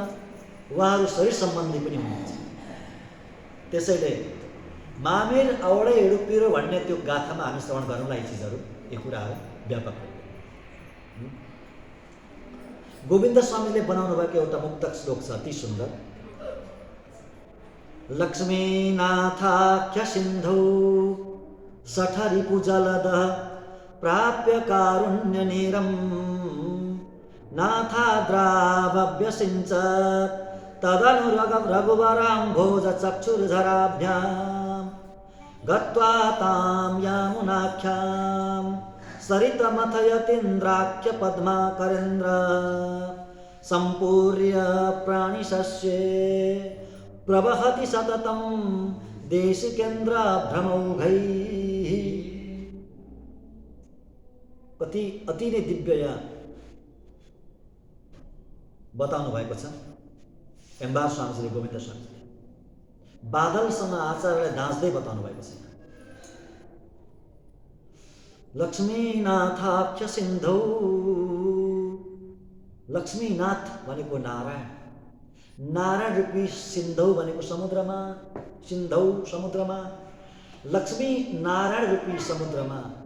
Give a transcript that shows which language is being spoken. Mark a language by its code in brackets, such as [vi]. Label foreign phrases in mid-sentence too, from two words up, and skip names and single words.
[ne] उहाँहरू शरीर सम्बन्धी पनि हुनुहुन्छ। त्यसैले मामेर औडै हिडुपिरो भन्ने त्यो गाथामा हामी श्रवण गरौँला। यी चिजहरू, यी कुराहरू व्यापक गोविन्द स्वामीले बनाउनु भएको एउटा मुक्तक श्लोक छ अति सुन्दर। [sa] लक्ष्मीनाथाख्य सिन्धौ सठरिपुजलदः प्राप्य कारुण्यनीरं नाथाद्रावव्यसिञ्चत् तदनु रघुवराम्भोजचक्षुर्धराभ्यां गत्वा तां यामुनाख्यां सरितमथयतीन्द्राख्य पद्माकरेन्द्र सम्पूर्य प्राणिशस्ये प्रवहति सततं देशिकेन्द्र भ्रमौघैः। [ne] अति नै दिव्य यहाँ बताउनु भएको छ एम्बार स्वामीजीले, गोविन्द स्वामीजीले बादलसँग आचार्यलाई दाँच्दै बताउनु भएको छ। [sa] लक्ष्मीनाथाख्य सिन्धौ, [ne] लक्ष्मीनाथ भनेको नारायण, नारायण रूपी सिन्धौ भनेको समुद्रमा, सिन्धौ समुद्रमा, लक्ष्मी नारायण रूपी समुद्रमा